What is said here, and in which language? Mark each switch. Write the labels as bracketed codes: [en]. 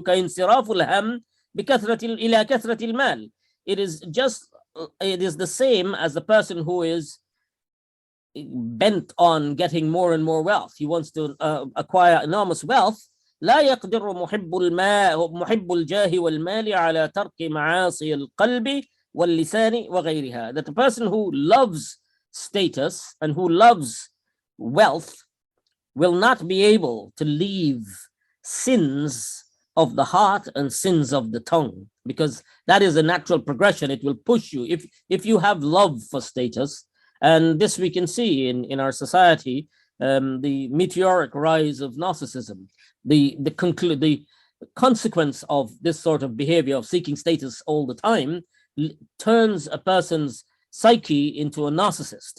[ar] كانصراف الهم بكثرة إلى كثرة المال. [en] It is the same as the person who is bent on getting more and more wealth. He wants to acquire enormous wealth. [ar] لا يقدر محب الجاه والمال على ترك معاصي القلب واللسان وغيرها. [en] That the person who loves status and who loves wealth will not be able to leave sins of the heart and sins of the tongue, because that is a natural progression. It will push you if you have love for status. And this we can see in our society, the meteoric rise of narcissism, the consequence of this sort of behavior of seeking status all the time turns a person's psyche into a narcissist.